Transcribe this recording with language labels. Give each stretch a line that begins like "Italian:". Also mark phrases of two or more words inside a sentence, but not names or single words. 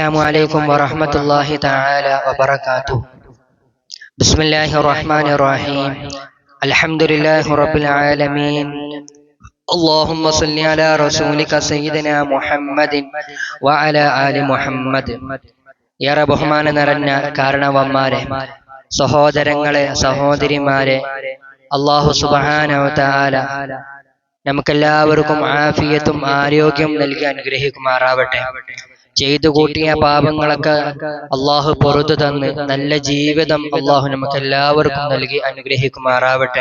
Arabic: السلام عليكم ورحمة الله تعالى وبركاته. بسم الله الرحمن الرحيم. الحمد لله رب العالمين. اللهم صل على رسولك سيدنا محمد وعلى آل محمد.
Malayalam: ഏറെ ബഹുമാനം നിറഞ്ഞ കാരണവന്മാരെ, സഹോദരങ്ങളെ, സഹോദരിമാരെ,
Arabic: الله سبحانه وتعالى
Malayalam: നമുക്കെല്ലാവർക്കും ആഫിയത്തും ആരോഗ്യം നൽകി അനുഗ്രഹിക്കുമാറാവട്ടെ. ചെയ്തു കൂട്ടിയ പാപങ്ങളൊക്കെ അള്ളാഹു പുറത്തു തന്ന് നല്ല ജീവിതം അള്ളാഹു നമുക്ക് എല്ലാവർക്കും നൽകി അനുഗ്രഹിക്കുമാറാവട്ടെ.